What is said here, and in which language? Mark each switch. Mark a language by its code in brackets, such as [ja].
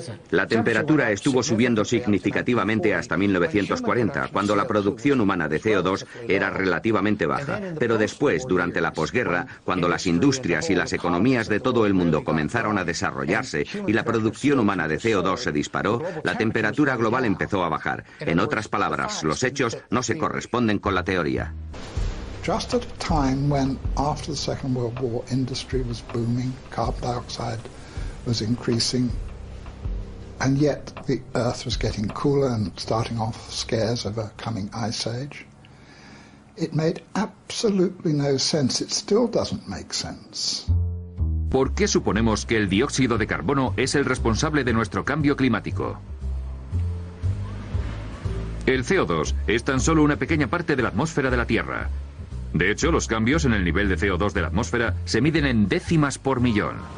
[es] La temperatura estuvo subiendo significativamente hasta 1940, cuando la producción humana de CO2 era relativamente baja. Pero después, durante la posguerra, cuando las industrias y las economías de todo el mundo comenzaron a desarrollarse y la producción humana de CO2 se disparó, la temperatura global empezó a bajar. En otras palabras, los hechos no se corresponden con la teoría. [en] Just at a time when, after the Second World War, industry was booming, carbon dioxide was increasing, And yet the Earth was getting cooler and starting off scares of a coming ice age. It made absolutely no sense. It still doesn't make sense. [es] ¿Por qué suponemos que el dióxido de carbono es el responsable de nuestro cambio climático? El CO2 es tan solo una pequeña parte de la atmósfera de la Tierra. De hecho, los cambios en el nivel de CO2 de la atmósfera se miden en décimas por millón.